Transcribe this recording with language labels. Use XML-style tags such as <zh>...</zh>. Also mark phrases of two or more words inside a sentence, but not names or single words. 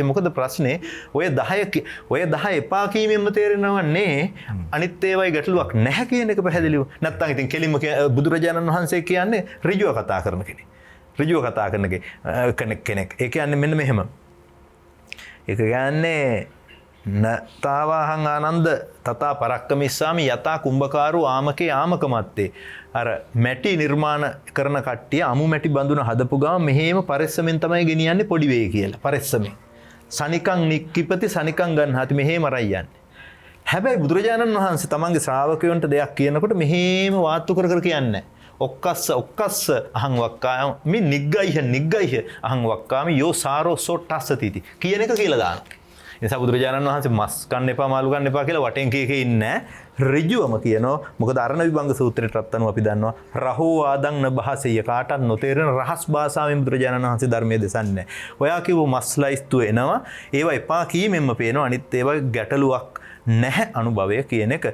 <si>මොකද ප්‍රශ්නේ ඔය 10 එපා කීමෙන්ම තේරෙනවන්නේ අනිත් ඒවායි ගැටලුවක් නැහැ කියන එක පැහැදිලිව. නැත්තම් ඉතින් කෙලින්ම බුදුරජාණන් වහන්සේ කියන්නේ ඍජුව කතා කරන කෙනෙක්. ඍජුව කතා කරන කෙනෙක්. ඒ කියන්නේ මෙන්න මෙහෙම. ඒක කියන්නේ</si> <pi>නතාවාහං ආනන්ද තථා පරක්කමිස්සාමි යතා කුම්භකාරු ආමකේ ආමකමත්තේ.</pi> <si>අර මැටි නිර්මාණ කරන කට්ටිය අමු මැටි බඳුන හදපු ගම මෙහෙම පරිස්සමෙන් තමයි ගෙනියන්නේ පොඩි වෙයි කියලා. පරිස්සමෙන්.</si> <pi>සනිකං නික්කිපති සනිකං ගන්හාති</pi> <si>මෙහෙම රයි යන්නේ. හැබැයි බුදුරජාණන් වහන්සේ තමන්ගේ ශ්‍රාවකයන්ට දෙයක් කියනකොට මෙහෙම වාත්තු කර කර කියන්නේ නැහැ.</si> <pi>ඔක්කස්ස අහං වක්කාමි නිග්ගයිහ අහං වක්කාමි යෝ සාරෝ සොට්ටස්සතිති</pi> <si>කියන එක කියලා දානවා. නිසා බුදුරජාණන් වහන්සේ මස් කන්න එපා මාළු කන්න එපා කියලා වටෙන් කීකේ ඉන්නේ ඍජුවම කියනවා. මොකද අරණ විභංග සූත්‍රයටත් අනුව අපි දන්නවා</si> <pi>රහෝ ආදං නබහසෙය</pi> <si>කාටත් නොතේරෙන රහස් භාෂාවෙන් බුදුරජාණන් වහන්සේ ධර්මයේ දෙසන්නේ. ඔයා කිව්ව මස්ලයිස්තු එනවා ඒවා එපා කීමෙන්ම පේනවා අනිත් ඒවා ගැටලුවක් නැහැ අනුභවය කියන එක.</si>